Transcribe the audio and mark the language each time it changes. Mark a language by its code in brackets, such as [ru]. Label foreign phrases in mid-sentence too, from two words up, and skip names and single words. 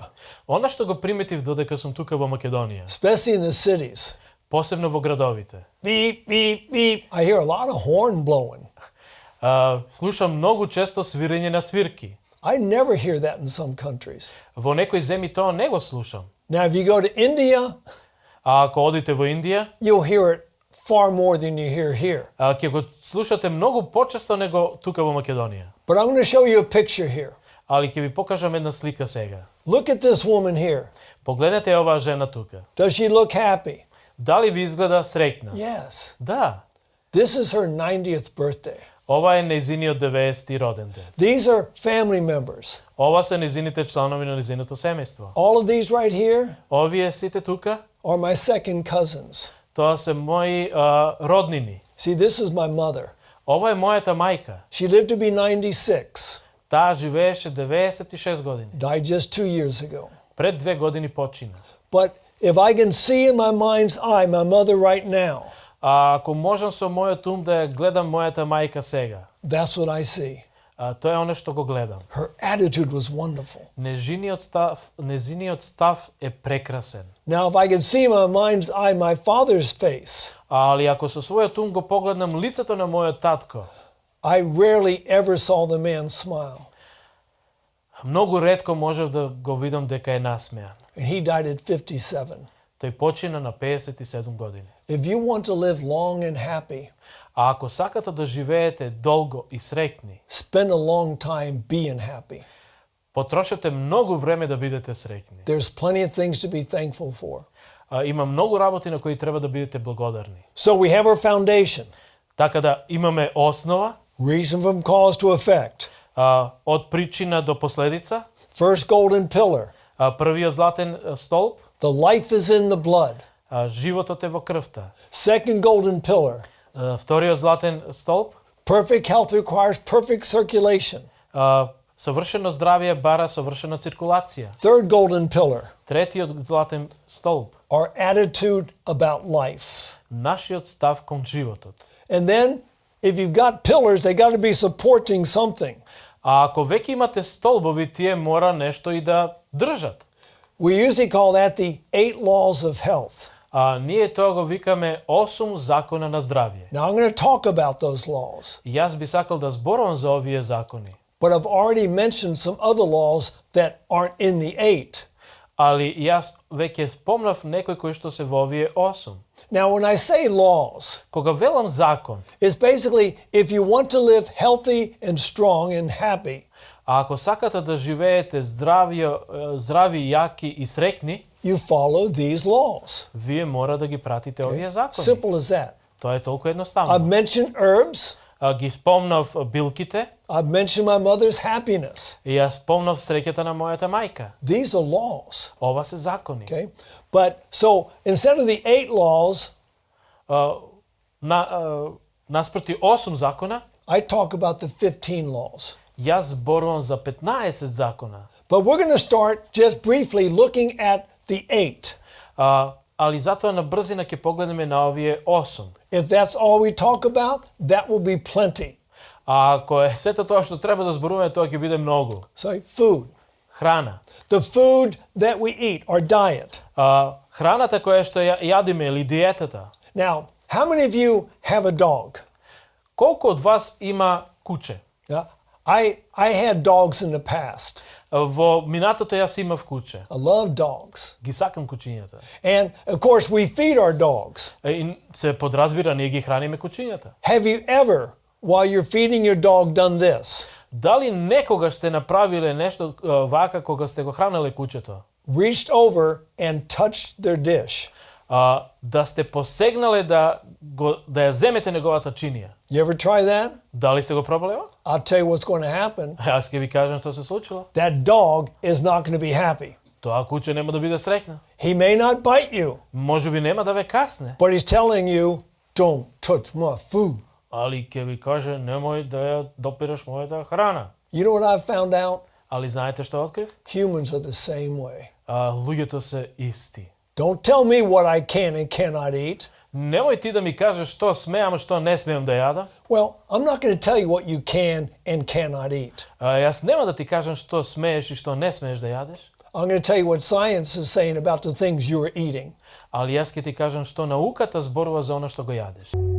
[mk] Она што го приметив додека сум тука во Македонија, [en] especially in the cities, [mk] посебно во градовите. beep, beep, beep. [en] I hear a lot of horn blowing. [mk] Слушам многу често свирење на свирки. [en] I never hear that in some countries. [mk] Во некои земји тоа не го слушам. [en] Now, if you go to India, [mk] Ако одите во Индија, [en] you'll hear it far more than you hear here. [mk] ќе го слушате многу почесто него тука во Македонија. [en] But I'm going to show you a picture here. [mk] Али ќе ви покажам една слика сега. [en] Look at this woman here. [mk] Погледнете оваа жена тука. [en] Does she look happy? [mk] Дали ви изгледа среќна? [en] Yes. [mk] Да. [en] This is her 90th birthday. [mk] Ова е нејзиниот 90-ти роден ден. [en] These are family members. [mk] Ова се нејзините чланови на нејзиното семејство. [en] All of these right here [mk] Овие сите тука, [en] are my second cousins. [mk] тоа се мои роднини. [en] See, this is my mother. [mk] Ова е мојата мајка. [en] She lived to be 96, [mk] Таа живееше 96 години. [en] died just 2 years ago. [mk] Пред 2 години почина. [en] But if I can see in my mind's eye my mother right now, [mk] А ако можам со мојот ум да ја гледам мојата мајка сега, [en] that's what I see. [mk] тоа е оно што го гледам. [en] Her attitude was wonderful. [mk] Незиниот став е прекрасен. [en] Now, if I can see in my mind's eye my father's face, [mk] Али ако со својот ум го погледнам лицето на мојот татко, [en] I rarely ever saw the man smile. [mk] многу ретко можев да го видам дека е насмеан. [en] And he died at 57. [mk] Тој почина на 57 години. [en] If you want to live long and happy, [mk] А ако сакате да живеете долго и среќни, [en] spend a long time being happy. [mk] потрошете многу време да бидете среќни. [en] There's plenty of things to be thankful for. [mk] Има многу работи на кои треба да бидете благодарни. [en] So we have our foundation, [mk] Така да имаме основа, [en] reason from cause to effect. [mk] Од причина до последица, [en] First golden pillar, [mk] првиот златен столб, [en] the life is in the blood. [mk] животот е во крвта. [en] Second golden pillar, [mk] Вториот златен столб, [en] perfect health requires perfect circulation. [mk] совршено здравје бара совршена циркулација. [en] Third golden pillar, [mk] Третиот златен столб, [en] our attitude about life. [mk] нашиот став кон животот. [en] And then, if you've got pillars, they got to be supporting something. [mk] А ако веќе имате столбови, тие мора нешто и да држат. [en] We usually call that the 8 laws of health. [mk] Ние тоа го викаме 8 закона на здравје. [en] Now, I'm going to talk about those laws, [mk] И јас би сакал да зборувам за овие закони. [en] but I've already mentioned some other laws that aren't in the 8. [mk] Али јас веќе спомнав некои кои што се во овие 8. [en] Now, when I say laws, [mk] Кога велам закон, [en] it's basically if you want to live healthy and strong and happy, [mk] а ако сакате да живеете здрави, јаки и среќни, [en] you follow these laws. [mk] вие мора да ги пратите овие закони. [en] Simple as that. [mk] Тоа е толку [en] I've [mk] едноставно. [en] mentioned herbs. [mk] Ги спомнав билките [en] I've mentioned my mother's happiness. [mk] и ја спомнав среќата на мојата мајка. [en] These are laws. [mk] Ова се закони. [en] Okay? But so instead of the 8 laws, [mk] Наспроти 8 закона, [en] I talk about the 15 laws. [mk] јас зборувам за 15 закона. [en] But we're going to start just briefly looking at the 8. [mk] Али затоа на брзина ќе погледнеме на овие 8. [en] If that's all we talk about, that will be plenty. [mk] А ако е сето тоа што треба да зборуваме, тоа ќе биде многу. [en] So, food. [mk] Храна. [en] The food that we eat, our diet. [mk] Храната која што јадиме или диетата. [en] Now, how many of you have a dog? [mk] Колку од вас има куче? [en] Now, I had dogs in the past. [mk] Во минатото јас имав куче. [en] I love dogs. [mk] Ги сакам кучињата. [en] And of course, we feed our dogs. [mk] И се подразбира, ние ги храниме кучињата. [en] Have you ever, while you're feeding your dog, done this? [mk] Дали некогаш сте направиле нешто вака кога сте го хранеле кучето? [en] Reached over and touched their dish. [mk] Да сте посегнале да ја земете неговата чинија. [en] You ever try that? [mk] Дали сте го пробале? [en] I'll tell you what's going to happen. [mk] Јас ќе ви кажам што се случило. [en] That dog is not going to be happy. [mk] Тоа куче нема да биде среќна. [en] He may not bite you, [mk] Можеби нема да ве касне, [en] but he's telling you, don't touch my food. [mk] али ќе ви каже немој да ја допираш мојата храна. [en] You know what I've found out? [mk] Али знаете што открив? [en] Humans are the same way. [mk] Луѓето се исти. [en] Don't tell me what I can and cannot eat. [mk] Немој ти да ми кажеш што смеам, што не смеам да јадам. [en] Well, I'm not going to tell you what you can and cannot eat. [mk] Јас нема да ти кажам што смееш и што не смееш да јадеш. [en] I'm going to tell you what science is saying about the things you're eating. [mk] Али јас ќе ти кажам што науката зборува за она што го јадеш.